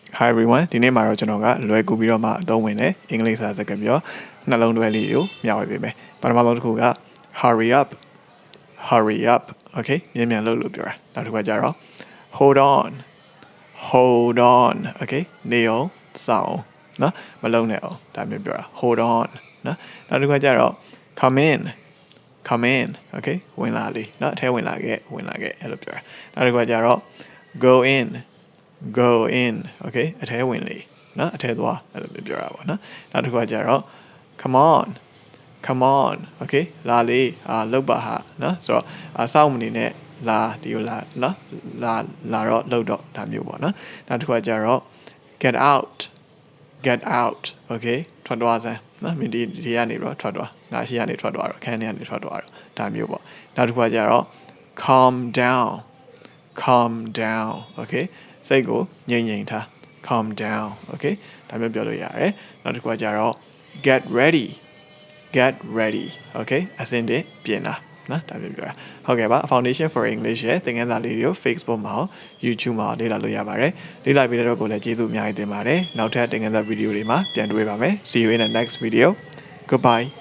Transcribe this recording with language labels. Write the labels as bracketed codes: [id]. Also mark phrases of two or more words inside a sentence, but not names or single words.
[en] Hi everyone [my] ဒီနေ့မှာတော့ကျွန်တော်ကလွယ်ကူပြီးတော့မှအသုံးဝင်တဲ့အင်္ဂလိပ်စာစကားပြောနှလုံးတွဲလေးကိုမျှဝေပေးမယ်ပထမဆုံးတစ်ခုက [en] hurry up okay [my] မြန်မြန်လုပ်လို့ပြောတာနောက်တစ်ခုကကြတော့ [en] hold on okay [my] နေအောင်စောင့်နော်မလုံးနဲ့အောင်ဒါမျိုးပြောတာ [en] hold on [my] နော်နောက်တစ်ခုကကြတော့ [en] come in okay [my] ဝင်လာလေနော်အထဲဝင်လာခဲ့အဲ့လိုပြောတာနောက်တစ်ခုကကြတော့ [en] go in okay [my] အထဲဝင်လေနော်အထဲသွားအဲ့လိုပြောတာပေါ့နော်နောက်တစ်ခုကကြတော့ [en] come on okay [my] လာလေလောက်ပါဟာနော်ဆိုတော့စောင့်မနေနဲ့လာဒီကိုလာနော်လာတော့လောက်တော့ဒါမျိုးပေါ့နော်နောက်တစ်ခုကကြတော့ [en] get out okay [my] ထွက်သွားစမ်းနော်မင်းဒီကနေတော့ထွက်သွားငါရှိကနေထွက်သွားတော့ခန်းထဲကနေထွက်သွားတော့ဒါမျိုးပေါ့နောက်တစ်ခုကကြတော့ calm [en] down okay [my] စိတ်ကိုငြိမ်ထား [en] calm down okay [my] ဒါမျိုးပြောလို့ရတယ်နောက်တစ်ခုကကြတော့ [en] get ready okay [my] အစင်တင်ပြင်တာနော်ဒါမျိုးပြောတာဟုတ်ကဲ့ပါ Foundation for English ရဲ့သင်ခန်းစာလေးတွေကို Facebook မှာ YouTube မှာလေ့လာလို့ရပါတယ်လေ့လာပြီးတော့ကိုလည်းကျေးဇူးအများကြီးတင်ပါတယ်နောက်ထပ်သင်ခန်းစာဗီဒီယိုတွေမှာပြန်တွေ့ပါမယ် [en] See you in the next video goodbye